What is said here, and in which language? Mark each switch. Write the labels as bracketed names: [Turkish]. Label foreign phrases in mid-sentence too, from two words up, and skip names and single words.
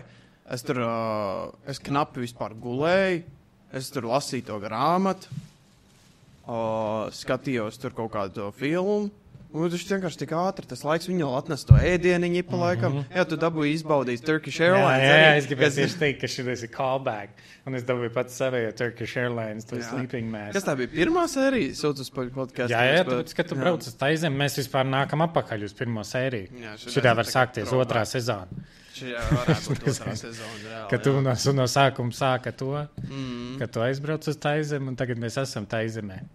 [Latvian] Es knapi vispār gulēju, es tur lasīju to grāmatu, skatījos tur kaut kādu filmu, un viņš vienkārši tik ātri, tas laiks viņu atnes to ēdieniņu pa laikam. Jā, tu dabūji izbaudīt Turkish Airlines. Jā, es gribēju tieši teikt, ka šis ir callback, un es dabūju pats savējo Turkish Airlines, to [English] sleeping mask. [Latvian] Kas tā bija pirmā sērija? Sūtas par podcastu. Jā, tāpēc, kad tu brauc uz Taizemi, mēs vispār nākam apakaļ uz pirmo sēriju. Šitā var sākties otrā sezona. Jā, varētu būt otrā sezona. Reāli, ka tu no sākuma sāka to, ka tu aizbrauc uz Taizemi, un tagad mēs esam Taizemē.